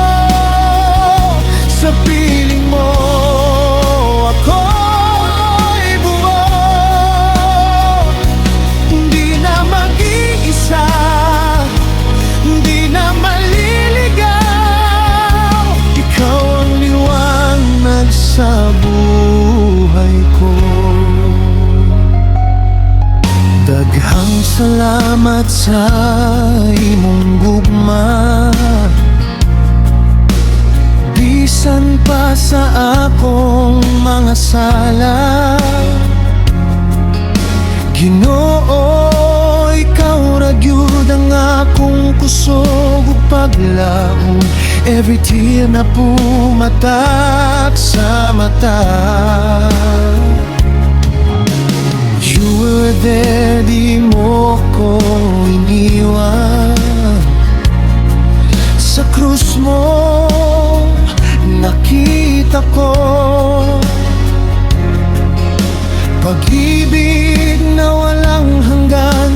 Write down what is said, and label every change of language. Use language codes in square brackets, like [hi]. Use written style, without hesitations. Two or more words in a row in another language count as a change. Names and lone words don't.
[tl] Sa piling mo ako'y buo. Hindi na mag-iisa, hindi na maliligaw. Ikaw ang liwanag sa buhay ko. [ceb] Daghang salamat sa imong gugma. Bisan pa sa akong mga sala, Ginoo, ikaw ra gyud ang akong kusog ug paglaom. [en] Every tear [tl] na pumatak sa mata, [en] you were there, [tl] di mo ko iniwan. Sa krus mo nakita ko pag-ibig na walang hanggan.